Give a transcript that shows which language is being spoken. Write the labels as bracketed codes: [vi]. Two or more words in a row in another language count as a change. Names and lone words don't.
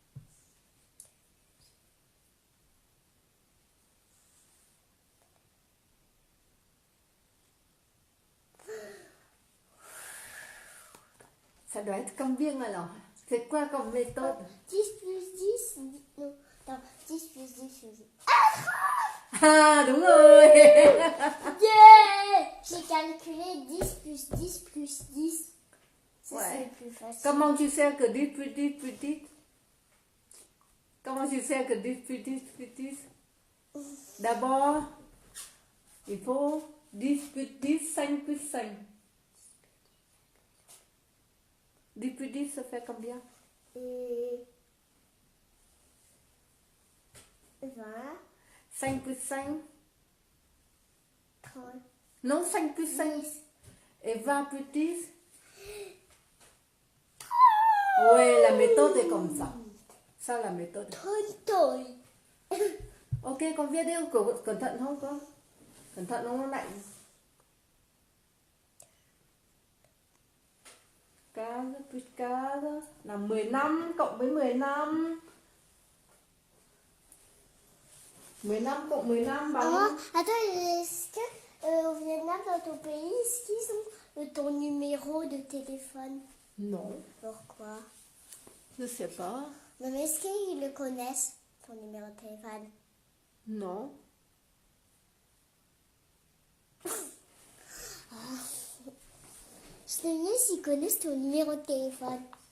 [fr] Ça doit être combien alors? C'est quoi comme méthode? 10 plus 10, non, attends, 10 plus 10 plus 10. [vi] Ah, đúng rồi. [fr] Yeah! J'ai calculé 10 plus 10 plus 10. Ça, Ouais. c'est plus facile. Comment tu sais que 10 plus 10 plus 10? Comment tu sais que 10 plus 10 plus 10? D'abord, il faut 10 plus 10, 5 plus 5. 10 plus 10, ça fait combien? 20, 5 plus 5? 30, Non, 5 plus 5. 10. Et 20 plus 10? Oui, la méthode est comme ça. Ça, la méthode. 30. [vi] Ok, con viết đi, cẩn thận không con? Cẩn thận không, nó lạnh. Casa plus casa là 15 cộng với 15. 15 cộng 15 bằng... [fr] Maman, attends, est-ce que au Vietnam, dans ton pays, est-ce qu'ils ont ton numéro de téléphone? Non, Pourquoi? je sais pas. Non, mais est-ce qu'ils le connaissent, ton numéro de téléphone? Non. Je sais bien s'ils connaissent ton numéro de téléphone.